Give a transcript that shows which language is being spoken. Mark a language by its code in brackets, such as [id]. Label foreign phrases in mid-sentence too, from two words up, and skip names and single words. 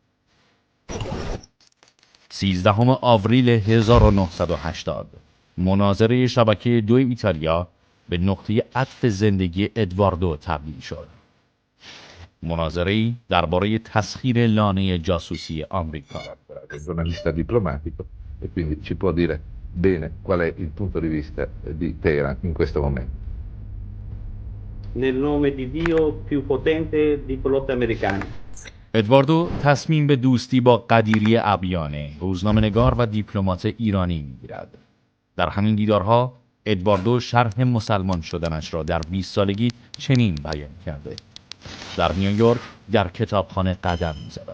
[fa] 13 آوریل 1980 مناظره شبکه 2 ایتالیا به نقطه عطف زندگی ادواردو تبدیل شد. مناظره‌ای درباره تسخیر لانه جاسوسی آمریکا. [it] Giornalista diplomatico e quindi ci può dire bene qual è il punto di vista di Teheran in questo momento. Nel nome di Dio più potente di quello americano. [fa] ادواردو تصمیم به دوستی با قدیری ابیانه، روزنامه‌نگار و دیپلمات ایرانی می‌گیرد. در همین دیدارها ادواردو شرح مسلمان شدنش را در 20 سالگی چنین بیان کرده: در نیویورک در کتابخانه قدم می‌زدم.